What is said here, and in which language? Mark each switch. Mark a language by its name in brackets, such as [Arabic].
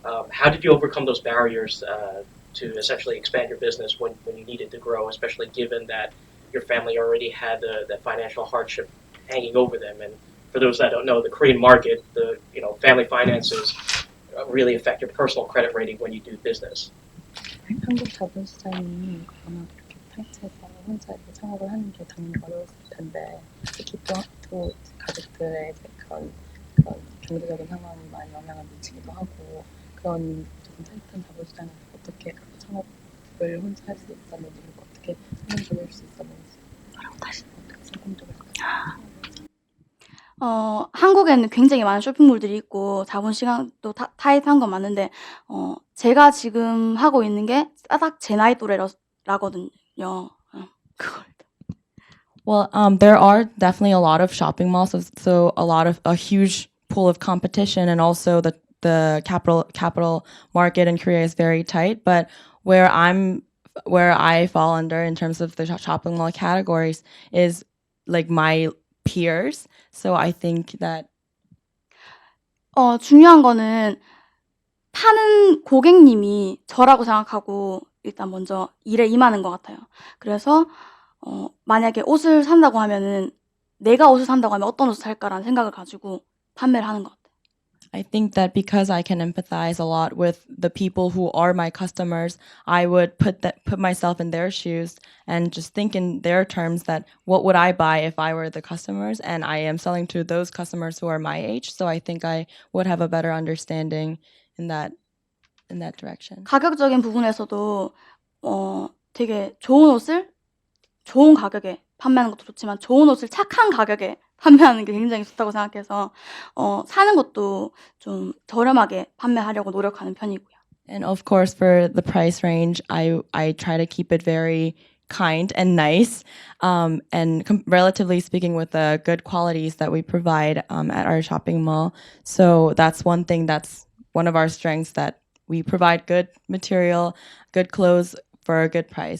[English] How did you overcome those barriers to essentially expand your business when you needed to grow, especially given that your family already had the financial hardship hanging over them? And for those that don't know, the Korean market, family finances really affect your personal credit rating when you do business. [Korean] 한국 자본시장이 아마 그렇게 타이트해서 혼자 이렇게 창업을 하는 게 당연히 어려웠을 텐데, 특히 또 가족들의 그런 경제적인 상황이 많이 영향을 미치기도 하고, 그런 조금 타이트한 자본시장에서 어떻게 창업을 혼자 할 수 있었는지, 그리고 어떻게 성공적일 수 있었는지, 어떻게 성공적일 수 있었는지. 한국에는 굉장히 많은 쇼핑몰들이 있고 자본시장도 타이트한 건 맞는데 제가 지금 하고 있는 게 딱 제 나이 또래라거든요. 그걸. [English] Well, there are definitely a lot of shopping malls, so a huge pool of competition, and also the capital market in Korea is very tight. But where I'm where I fall under in terms of the shopping mall categories is like my peers. So I think that [Korean] 중요한 거는 파는 고객님이 저라고 생각하고 일단 먼저 일에 임하는 것 같아요. 그래서 만약에 옷을 산다고 하면은 '내가 옷을 산다고 하면 어떤 옷을 살까?'라는 생각을 가지고 판매를 하는 것 같아요. [English] I think that because I can empathize a lot with the people who are my customers, I would put myself in their shoes and just think in their terms that what would I buy if I were the customers, and I am selling to those customers who are my age, so I think I would have a better understanding in that direction. [Korean] 가격적인 부분에서도 되게 좋은 옷을 좋은 가격에 판매하는 것도 좋지만 좋은 옷을 착한 가격에 판매하는 게 굉장히 좋다고 생각해서 사는 것도 좀 저렴하게 판매하려고 노력하는 편이고요. [English] And of course, for the price range, I try to keep it very kind and nice, and relatively speaking, with the good qualities that we provide at our shopping mall. So that's one thing that's one of our strengths, that we provide good material, good clothes for a good price.